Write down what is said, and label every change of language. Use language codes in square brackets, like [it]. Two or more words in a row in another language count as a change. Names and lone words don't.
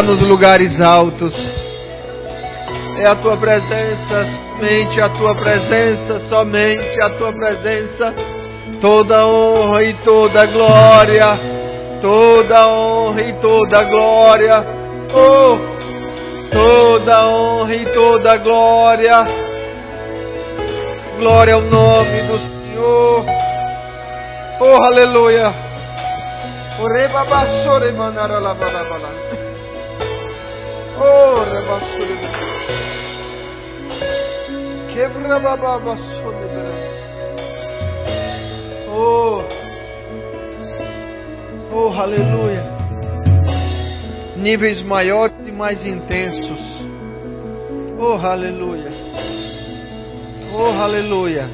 [pt] nos lugares altos, é a tua presença, somente a tua presença, somente a tua presença, toda honra e toda glória, toda honra e toda glória, oh, toda honra e toda glória, glória ao nome do Senhor. Oh, aleluia. Ore babassore manara la bala bala. Oh, rebassore. Quebra babassore. Oh, oh, aleluia. Níveis maiores e mais intensos. Oh, aleluia. Oh, aleluia.